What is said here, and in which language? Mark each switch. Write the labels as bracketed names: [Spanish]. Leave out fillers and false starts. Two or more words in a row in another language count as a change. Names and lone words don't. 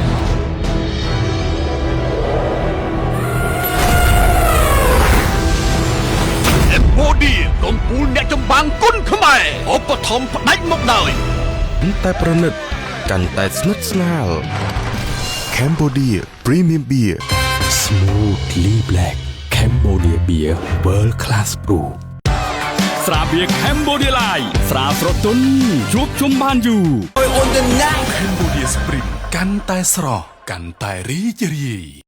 [Khmer] Cambodia កំពូលអ្នកចម្បាំងគុណខ្មែរឧបត្ថម្ភផ្ដាច់មុខដោយ កាន់តែប្រណិតកាន់តែស្និទ្ធស្នាល Cambodia Premium Beer [English] Smoothly Black Cambodia Beer World Class Brew [Khmer] ស្រាបៀរ Cambodia Light ស្រាស្រទន់ជួបជុំបានយូរ Cambodia Spring កាន់តែស្រស់កាន់តែរីករាយ